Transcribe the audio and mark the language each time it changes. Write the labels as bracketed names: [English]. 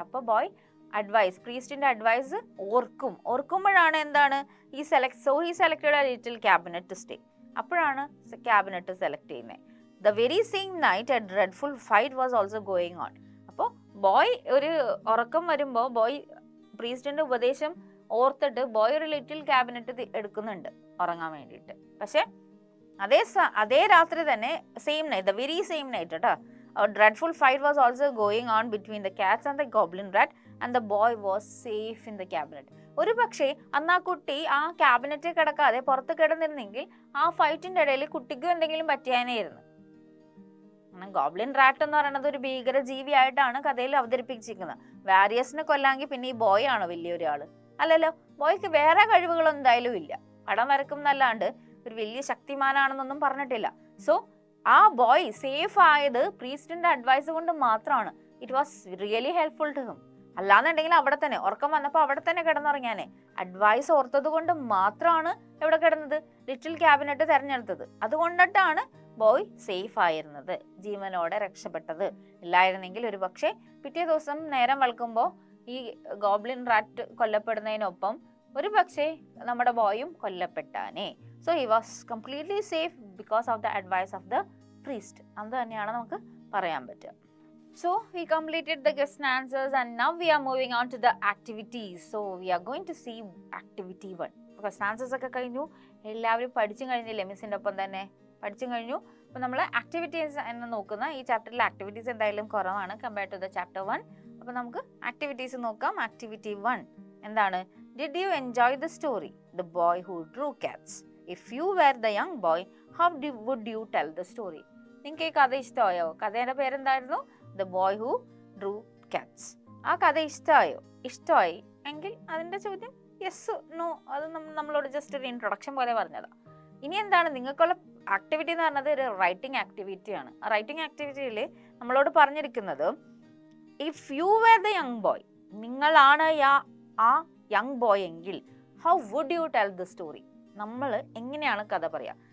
[Malayalam] അപ്പോൾ boy പ്രീസ്റ്റിന്റെ advice ഓർക്കുമ്പോഴാണ് എന്താണ് ഈ [English] Selected a little cabinet to stay. [Malayalam] അപ്പോഴാണ് ക്യാബിനറ്റ് സെലക്ട് ചെയ്യുന്നത്. [English] The very same night a dreadful fight was also going on. [Malayalam] അപ്പോൾ boy ഒരു ഉറക്കം വരുമ്പോൾ ബോയ് പ്രീസ്റ്റിന്റെ ഉപദേശം ഓർത്തിട്ട് ബോയ് ഒരു ലിറ്റിൽ ക്യാബിനറ്റ് എടുക്കുന്നുണ്ട് ഉറങ്ങാൻ വേണ്ടിയിട്ട്. പക്ഷെ അതേ രാത്രി തന്നെ same night, the very same night കേട്ടോ, [English] a dreadful fight was also going on between the cats and the goblin rat and the boy was safe in the cabinet. [Malayalam] ഒരു പക്ഷേ അന്ന് ആ കുട്ടി ആ ക്യാബിനറ്റിൽ കിടക്കാതെ പുറത്ത് കിടന്നിരുന്നെങ്കിൽ ആ ഫൈറ്റിന്റെ ഇടയിൽ കുട്ടിക്കും എന്തെങ്കിലും പറ്റിയാനായിരുന്നു. ഗോബ്ലിൻ റാറ്റ് എന്ന് പറയുന്നത് ഒരു ഭീകര ജീവിയായിട്ടാണ് കഥയിൽ അവതരിപ്പിച്ചിരിക്കുന്നത്. വാരിയസിനെ കൊല്ലാമെങ്കിൽ പിന്നെ ഈ ബോയ് ആണോ വലിയൊരാള്? അല്ലല്ലോ. ബോയ്ക്ക് വേറെ കഴിവുകളൊന്നും എന്തായാലും ഇല്ല. പടം വരക്കും എന്നല്ലാണ്ട് ഒരു വലിയ ശക്തിമാനാണെന്നൊന്നും പറഞ്ഞിട്ടില്ല. സോ ആ ബോയ് സേഫ് ആയത് പ്രീസ്റ്റിന്റെ അഡ്വൈസ് കൊണ്ട് മാത്രമാണ്. [English] It was really helpful to him. [Malayalam] അല്ലാന്നുണ്ടെങ്കിൽ അവിടെ തന്നെ ഉറക്കം വന്നപ്പോൾ അവിടെ തന്നെ കിടന്നുറങ്ങിയാനെ. അഡ്വൈസ് ഓർത്തത് കൊണ്ട് മാത്രമാണ് എവിടെ കിടന്നത്? ലിറ്റിൽ ക്യാബിനറ്റ് തെരഞ്ഞെടുത്തത്. അതുകൊണ്ടിട്ടാണ് ബോയ് സേഫ് ആയിരുന്നത്, ജീവനോടെ രക്ഷപ്പെട്ടത്. ഇല്ലായിരുന്നെങ്കിൽ ഒരു പക്ഷേ പിറ്റേ ദിവസം നേരം വെളുക്കുമ്പോൾ ഈ ഗോബ്ലിൻ റാറ്റ് കൊല്ലപ്പെടുന്നതിനൊപ്പം ഒരു പക്ഷേ നമ്മുടെ ബോയും കൊല്ലപ്പെട്ടാനേ. [English] So he was completely safe because of the advice of the priest. [Malayalam] അത് തന്നെയാണ് നമുക്ക് പറയാൻ പറ്റുക. [English] So we completed the question answers and now we are moving on to the activities. So we are going to see activity 1. [Malayalam] Question answers ഒക്കെ കഴിഞ്ഞു, എല്ലാവരും പഠിച്ചും കഴിഞ്ഞില്ലേ? മിസ്സിൻ്റെ ഒപ്പം തന്നെ പഠിച്ചും കഴിഞ്ഞു. അപ്പോൾ നമ്മൾ ആക്ടിവിറ്റീസ് എന്ന് നോക്കുന്ന ഈ ചാപ്റ്ററിൽ ആക്ടിവിറ്റീസ് എന്തായാലും കുറവാണ് [English] Compare to the chapter 1. [Malayalam] അപ്പോൾ നമുക്ക് ആക്ടിവിറ്റീസ് നോക്കാം. ആക്ടിവിറ്റി 1 എന്താണ്? [English] Did you enjoy the story, The Boy Who Drew Cats? If you were the young boy, how would you tell the story? [Malayalam] നിങ്ങൾക്ക് ഈ കഥ ഇഷ്ടമായോ? കഥയുടെ പേരെന്തായിരുന്നു? The Boy Who Drew Cats. ആ കഥ ഇഷ്ടമായി എങ്കിൽ അതിൻ്റെ ചോദ്യം യെസ് നോ. അത് നമ്മളോട് ജസ്റ്റ് ഒരു ഇൻട്രൊഡക്ഷൻ പോലെ പറഞ്ഞതാ. ഇനി എന്താണ് നിങ്ങൾക്കുള്ള ആക്ടിവിറ്റി എന്ന് പറഞ്ഞത് ഒരു റൈറ്റിംഗ് ആക്ടിവിറ്റിയാണ്. ആ റൈറ്റിംഗ് ആക്ടിവിറ്റിയിൽ നമ്മളോട് പറഞ്ഞിരിക്കുന്നത് [English] if you were the young boy, [Malayalam] നിങ്ങളാണ് ആ യങ് ബോയ് എങ്കിൽ [English] how would you tell the story, [Malayalam] നമ്മൾ എങ്ങനെയാണ് കഥ പറയാ.